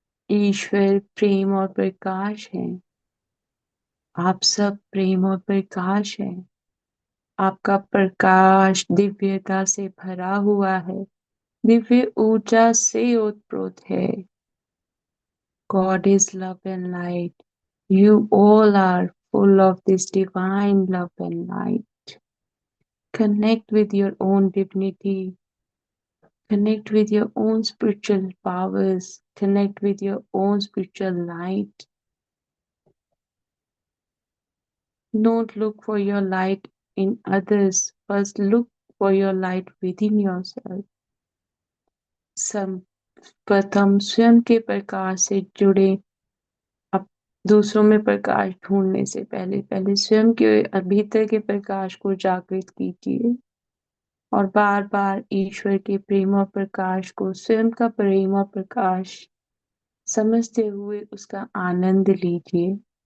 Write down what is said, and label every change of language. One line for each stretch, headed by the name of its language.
Hindi: ईश्वर प्रेम और प्रकाश है. आप सब प्रेम और प्रकाश है. आपका प्रकाश दिव्यता से भरा हुआ है, दिव्य ऊर्जा से ओतप्रोत है.
English: God is love and light. You all are full of this divine love and light. Connect with your own divinity. Connect with your own spiritual powers. Connect with your own spiritual light. Don't look for your light in others. First, look for your light within yourself.
Hindi: सम प्रथम स्वयं के प्रकाश से जुड़े। अब दूसरों में प्रकाश ढूंढने से पहले पहले स्वयं के भीतर के प्रकाश को जागृत कीजिए और बार बार ईश्वर के प्रेम और प्रकाश को स्वयं का प्रेम और प्रकाश समझते हुए उसका आनंद लीजिए।